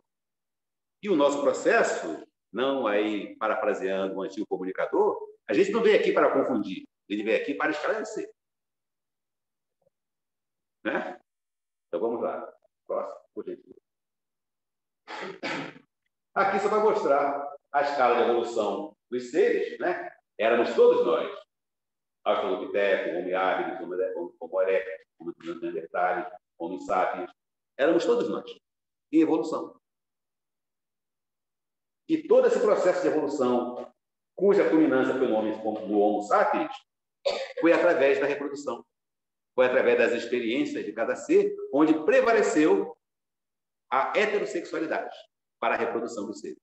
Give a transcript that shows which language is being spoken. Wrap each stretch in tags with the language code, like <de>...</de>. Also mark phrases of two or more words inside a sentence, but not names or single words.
<pt>E o nosso processo, não aí parafraseando um antigo comunicador, a gente não veio aqui para confundir, ele veio aqui para esclarecer. Né? Então, vamos lá. Próximo, por gentileza. Aqui só para mostrar a escala de evolução dos seres, né? Éramos todos nós. Australopithecus, Homo habilis, Homo erectus, Homo neanderthalis, Homo sapiens. Éramos todos nós, em evolução. E todo esse processo de evolução, cuja culminância foi no Homo sapiens, foi através da reprodução. Foi através das experiências de cada ser, onde prevaleceu a heterossexualidade para a reprodução dos seres.</pt>